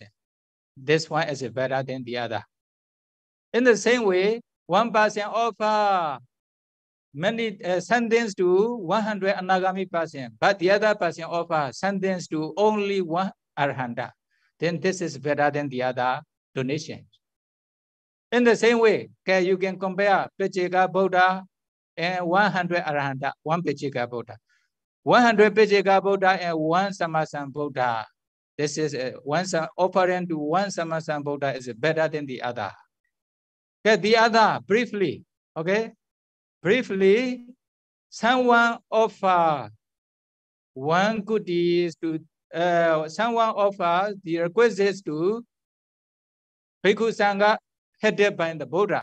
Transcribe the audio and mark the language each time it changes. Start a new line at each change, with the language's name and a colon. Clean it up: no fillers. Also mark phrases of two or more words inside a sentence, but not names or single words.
English: This one is better than the other. In the same way, one person offer many something to 100 Anagami person, but the other person offer something to only one Arhanta. Then this is better than the other donation. In the same way, okay, you can compare Pachika Buddha and 100 Arhanta, one Pachika Buddha. 100 Pachika Buddha and one Samasan Buddha. This is one offering to one Samasan Buddha is better than the other. Okay, the other, briefly, okay? Briefly, someone offer one goodies to, someone offers the requisites to Bhikkhu Sangha headed by the Buddha.